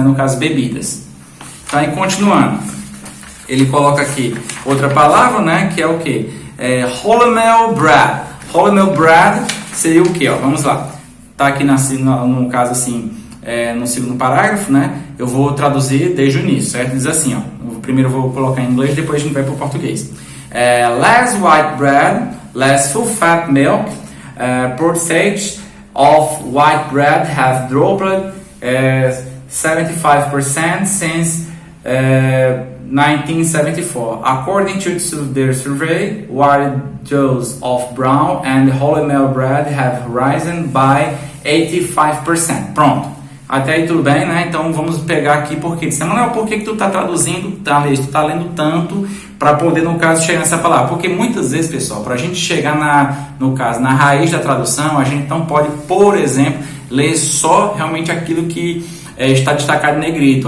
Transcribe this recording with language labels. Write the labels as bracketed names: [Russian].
[Portuguese] No caso, bebidas. Então, aí, continuando, ele coloca aqui outra palavra, né? Que é o quê? Wholemeal bread. Wholemeal bread seria o quê? Ó, vamos lá. Tá aqui, no caso, assim, no segundo parágrafo, né? Eu vou traduzir desde o início, certo? Diz assim, ó. Primeiro eu vou colocar em inglês, depois a gente vai para o português. [English] Less white bread, less full fat milk, percentage of white bread have dropped 75% since 1974. According to their survey, while those of brown and wholemeal bread have risen by 85%. [Portuguese] Pronto. Até aí tudo bem, né? Então vamos pegar aqui porque Manuel, por que tu tá traduzindo, tu tá lendo tanto para poder, no caso, chegar nessa palavra? Porque muitas vezes, pessoal, para a gente chegar no caso, na raiz da tradução, a gente não pode, por exemplo, ler só realmente aquilo que está destacado em negrito.